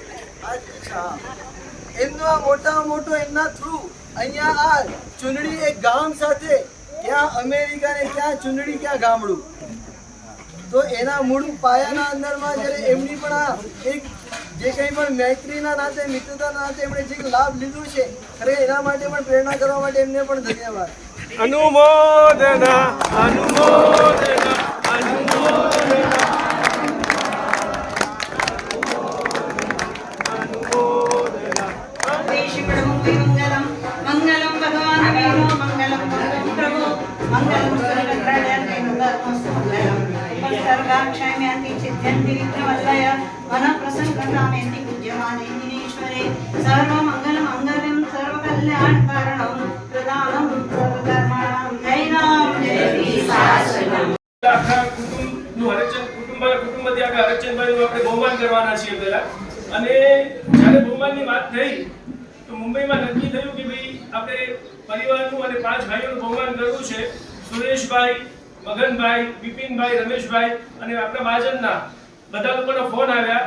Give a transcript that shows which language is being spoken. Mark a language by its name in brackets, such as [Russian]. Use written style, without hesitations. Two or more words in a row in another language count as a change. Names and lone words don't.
[Gujarati] અચ્છા, એમનો આ મોટામાં મોટો એમના થ્રુ અહીંયા આ ચૂંટણી એક ગામ સાથે, ક્યાં અમેરિકા ને ક્યાં ચૂંટણી ક્યાં ગામડું, તો એના મૂળ પાયાના અંદરમાં જ્યારે એમની પણ આ એક જે કંઈ પણ મૈત્રીના નાતે મિત્રતાના નાતે એમણે જે લાભ લીધું છે, અરે એના માટે પણ પ્રેરણા કરવા માટે એમને પણ ધન્યવાદ. અનુમોદના અનુમોદના અનુમોદના [Sanskrit] मंगलम मंगलम भगवान विष्णु मंगलम प्रभु मंगलम मंगलम सर्वाक्षाम्यन्ति चित्यन्ति विघ्नवल्लय मन प्रसन्नतामेन्ति पूज्यमाने दिनेश्वरे सर्व मंगल मंगलम सर्व कल्याण कारणम प्रदानम सर्वधर्माणां जय राम जय श्री शासनम. [Gujarati] આખા કુટુંબનું કુટુંબમાંથી આખા હરચંદભાઈનું આપણે બહુમાન કરવાના છીએ પહેલા. અને જ્યારે બહુમાનની વાત થઈ તો મુંબઈમાં નક્કી થયું કે ભાઈ આપણે પરિવારનું અને 5 ભાઈઓનું બહુમાન કરવું છે. સુરેશભાઈ, મગનભાઈ, બિપિનભાઈ, રમેશભાઈ અને આપણા મહાજનના બધા લોકોના ફોન આવ્યા.